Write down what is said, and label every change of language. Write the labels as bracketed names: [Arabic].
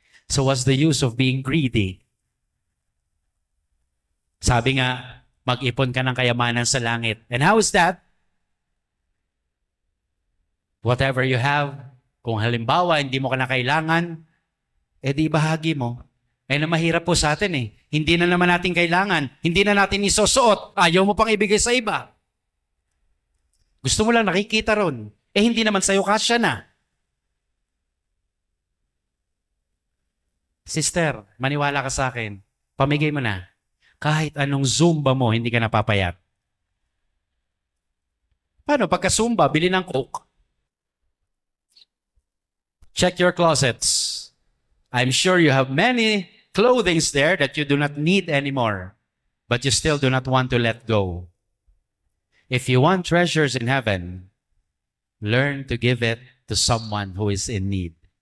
[English] So what's the use of being greedy? [Filipino] Sabi nga, mag-ipon ka ng kayamanan sa langit. [English] And how is that? Whatever you have, [Filipino] kung halimbawa hindi mo ka na kailangan, di bahagi mo. Na mahirap po sa atin eh. Hindi na naman natin kailangan. Hindi na natin isusuot. Ayaw mo pang ibigay sa iba. Gusto mo lang nakikita ron. Hindi naman sa'yo kasya na. Sister, maniwala ka sa akin. Pamigay mo na. Kahit anong Zumba mo, hindi ka napapayat. Paano? Pagka Zumba, bili ng Coke. [English] Check your closets. I'm sure you have many clothings there that you do not need anymore. but you still do not want to let go. If you want treasures in heaven, learn to give it to someone who is in need.